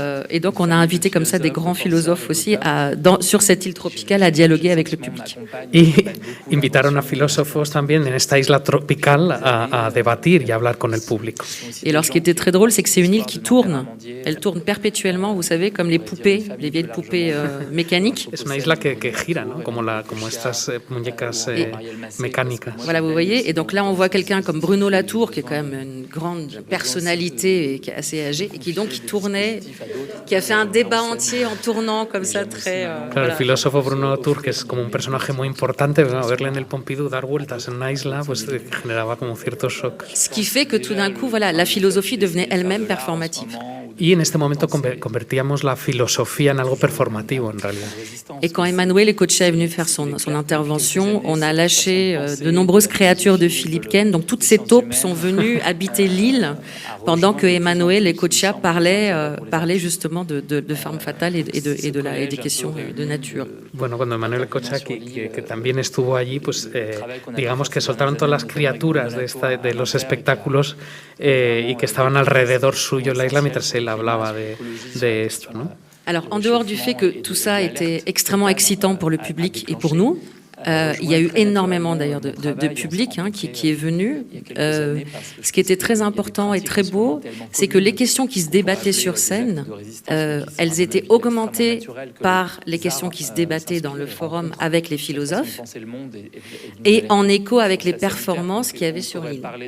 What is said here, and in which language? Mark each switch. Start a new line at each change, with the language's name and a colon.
French: Et donc, on a invité comme ça des grands philosophes aussi sur cette île tropicale à dialoguer avec le public.
Spanish: Y invitaron a filósofos también en esta isla tropical a debatir y a hablar con el público.
French: Et alors, ce qui était très drôle, c'est que c'est une île qui tourne. Elle tourne perpétuellement, vous savez, comme les poupées, les vieilles poupées mécaniques.
Spanish: Es una isla que gira, ¿no? Como estas muñecas mecánicas.
French: Voilà, vous voyez. Et donc là, on voit quelqu'un comme Bruno Latour, qui est quand même une grande personnalité et qui est assez âgé, et qui tournait, qui a fait un débat entier en tournant comme ça, très...
Spanish: Claro, el filósofo Bruno Latour, que es como un personaje muy importante, bueno, verle en el Pompidou dar vueltas en una isla, pues generaba como cierto shock.
French: Ce qui fait que tout d'un coup, voilà, la philosophie devenait elle-même performative.
Spanish: Y en este momento convertíamos la filosofía en algo performativo, en realidad.
French: Et quand Emmanuel Ecocha est venu faire son intervention, on a lâché de nombreuses créatures de Philippe Ken. Donc toutes ces taupes sont venues habiter l'île pendant que Emmanuel Ecocha parlait justement de Femme Fatale et des questions de nature.
Spanish: Bueno, cuando Emmanuel Ecocha, que también estuvo allí, pues digamos que soltaron todas las criaturas de los espectáculos y que estaban alrededor suyo en la isla mientras él hablaba de esto, ¿no?
French: Alors, en dehors du fait que tout ça était extrêmement excitant pour le public et pour nous, il y a eu énormément d'ailleurs de public qui est venu. Ce qui était très important et très beau, c'est que les questions qui se débattaient sur scène, elles étaient augmentées par les questions qui se débattaient dans le forum avec les philosophes et en écho avec les performances qu'il y avait sur l'île.